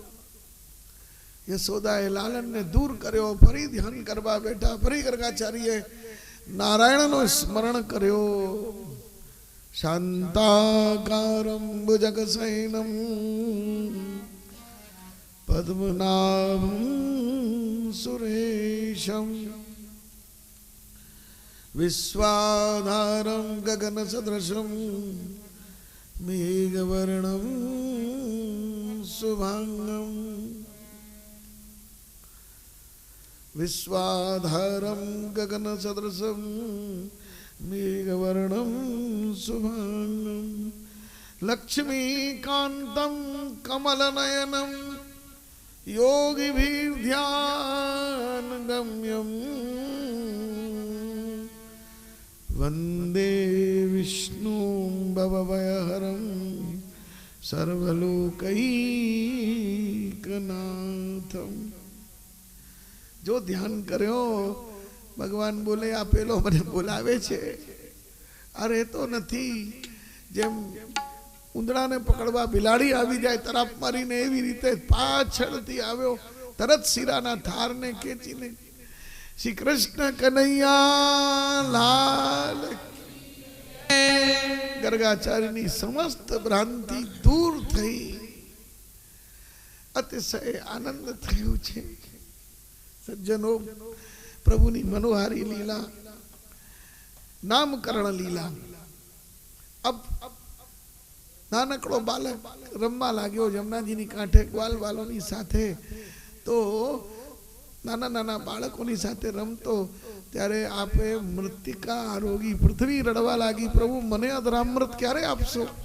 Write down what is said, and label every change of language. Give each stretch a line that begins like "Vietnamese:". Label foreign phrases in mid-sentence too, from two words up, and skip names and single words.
Gujarati: યશોદાએ લાલનને દૂર કર્યો ફરી ધ્યાન કરવા બેઠા ફરી ગરગાચારીએ નારાયણનો સ્મરણ કર્યો
Sanskrit: શાંતાકારમ ભુજગશયનમ પદ્મનાભમ સુરેશમ વિશ્વાધારમ ગગન સદૃશમ મેઘવર્ણમ શુભાંગમ विश्वाधारं गगन सदृशं मेघवर्णं शुभांगं लक्ष्मीकान्तं कमलनयनं योगिभिर्ध्यानगम्यं वन्दे विष्णुं भवभयहरं सर्वलोकैकनाथम्
Gujarati: જો ધ્યાન કર્યો ભગવાન બોલે આ પેલો મને બોલાવે છે અરે તો નથી જેમ ઉંદરાને પકડવા બિલાડી આવી જાય તરફ મારીને એવી રીતે પાછળથી આવ્યો તરત શીરાના થારને ખેંચીને શ્રી કૃષ્ણ કનૈયા લાલ ગરગાચારીની સમસ્ત ભ્રાંતિ દૂર થઈ અતિશય આનંદ થયો છે સજ્જનો પ્રભુની મનોહારી લીલા નામકરણ લીલા અબ નાનકડો બાળક રમવા લાગ્યો જમુનાજીની કાંઠે ગ્વાલ વાલોની સાથે તો નાના નાના બાળકોની સાથે રમતો ત્યારે આપે મૃત્તિકા આરોગી પૃથ્વી રડવા લાગી પ્રભુ મને અધરામૃત ક્યારે આપશો